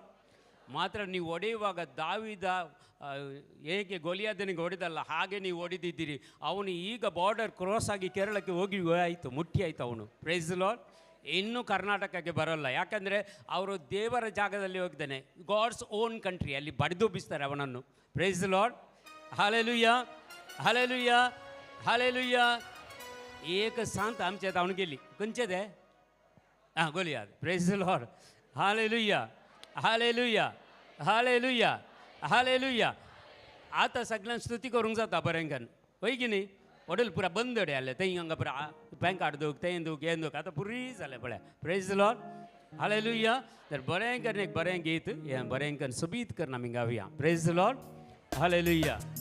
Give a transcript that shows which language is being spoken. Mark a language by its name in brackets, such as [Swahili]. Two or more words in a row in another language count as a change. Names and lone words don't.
[Kannada] ಮಾತ್ರ ನೀವು ಹೊಡೆಯುವಾಗ ದಾವಿದ ಹೇಗೆ ಗೊಲಿಯಾದನಿಗೆ ಹೊಡೆದಲ್ಲ ಹಾಗೆ ನೀವು ಹೊಡೆದಿದ್ದೀರಿ. ಅವನು ಈಗ [English] border cross [Kannada] ಆಗಿ ಕೇರಳಕ್ಕೆ ಹೋಗಿ ಆಯಿತು, ಮುಟ್ಟಿ ಆಯಿತು ಅವನು. [English] praise the Lord. [Kannada] ಇನ್ನೂ ಕರ್ನಾಟಕಕ್ಕೆ ಬರೋಲ್ಲ, ಯಾಕಂದರೆ ಅವರು ದೇವರ ಜಾಗದಲ್ಲಿ ಹೋಗ್ತಾನೆ. [English] God's own country, [Kannada] ಅಲ್ಲಿ ಬಡಿದೊಬ್ಬಿಸ್ತಾರೆ ಅವನನ್ನು. [English] praise the Lord. [Konkani] हालेलुया हालेलुया हालेलुया एक सांत आमच्या जाऊन गेली कोणचे ते हां गोलियात [English] praise the Lord [Konkani] हालेलुया हालेलुया हालेलुया हालेलुया आता सगळ्यांना स्तुती करूंक जाता बरेंकन होय की न्ही वडील पुरा बंदडे आले थंय हांगा पुरा बँक काडूक तें दूक हें दूक आतां पुरी जालें पळय [English] praise the Lord [Konkani] हालेलुया तर बरेंकन एक बरें गीत हें बरेंकन सुबीत करना आमी गावया [English] praise the Lord [Konkani] हालेलुया